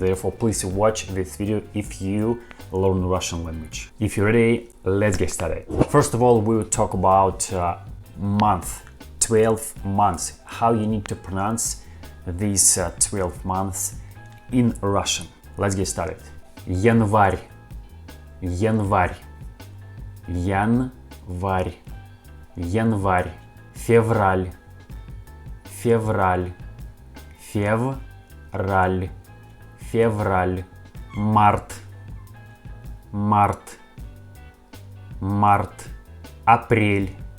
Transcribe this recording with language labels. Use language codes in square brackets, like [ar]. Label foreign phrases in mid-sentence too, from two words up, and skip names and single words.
[en] Therefore, please watch this video if you learn Russian language. If you're ready, let's get started. First of all, we will talk about month, 12 months, how you need to pronounce these 12 months in Russian. Let's get started. [ru] Январь, январь, январь, январь, февраль, февраль, февраль, февраль, март, март, март, апрель,